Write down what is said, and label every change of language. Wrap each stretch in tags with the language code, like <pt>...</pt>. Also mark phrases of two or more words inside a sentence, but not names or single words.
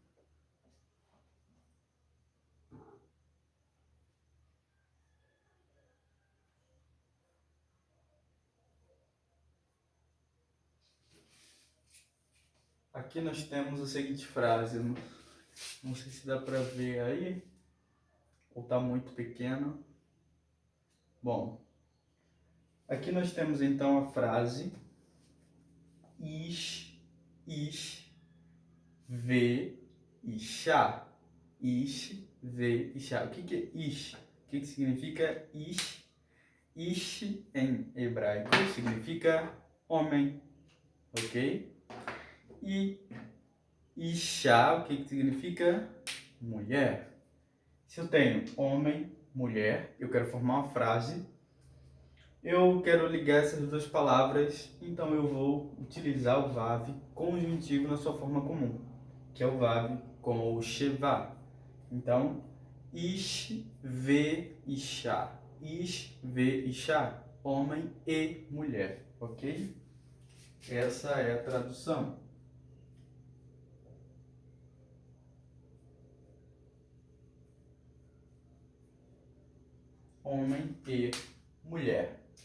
<pt>aqui nós temos a seguinte frase, não sei se dá para ver aí, ou está muito pequeno. Bom, aqui nós temos então a frase</pt> <he>ish, vê, isha. Ish, vê, isha.</he> <pt>O que é ish? O que significa ish? Ish em hebraico significa homem, ok? E isha, o que significa mulher? Se eu tenho homem, mulher, eu quero formar uma frase, eu quero ligar essas duas palavras, então eu vou utilizar o VAV conjuntivo na sua forma comum, que é o VAV com o Sheva.</pt> <he>Então, ish, vê, isha. Ish, vê, isha.</he> <pt>Homem e mulher, ok? Essa é a tradução. Homem e mulher.</pt>